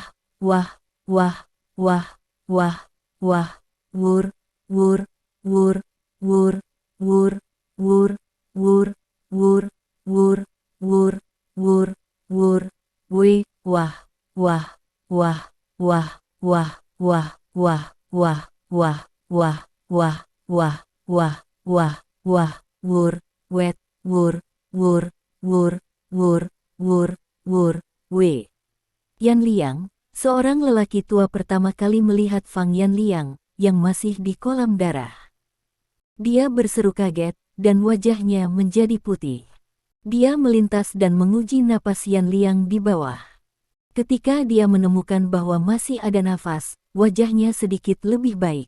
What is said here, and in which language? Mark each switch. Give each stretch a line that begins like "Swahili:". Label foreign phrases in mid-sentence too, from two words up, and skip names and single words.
Indonesian: wah, wah, wah, wah, wah, wur, wur, wur, wur, wur, wur, wur, wur, wur, wur, wur, wur, wih, wah, wah, wah, wah, wah, wah, wah, wah, wah, wah, wah, wah, wah, wah, wah, wur, wet, wur, wur, wur, wur, wur, wur, we. Yanliang, seorang lelaki tua pertama kali melihat Fang Yanliang, yang masih di kolam darah. Dia berseru kaget, dan wajahnya menjadi putih. Dia melintas dan menguji napas Yanliang di bawah. Ketika dia menemukan bahwa masih ada nafas, wajahnya sedikit lebih baik.